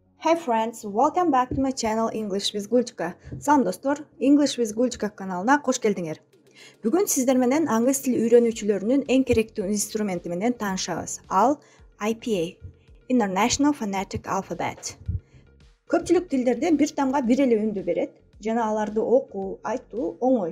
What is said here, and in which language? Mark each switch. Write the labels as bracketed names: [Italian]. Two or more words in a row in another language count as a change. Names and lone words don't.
[English] Hi friends, welcome back to my channel English with Gulchka. [Kyrgyz] Салам достор, English with Gulchka каналына кош келдиңер. Бүгүн сиздер менен англис тили үйрөнүүчүлөрүнүн эң керектүү инструменти менен таанышабыз. Ал IPA, International Phonetic Alphabet. Көпчүлүк тилдерде бир тамга бир эле үндү берет жана аларды окуу, айтуу оңой.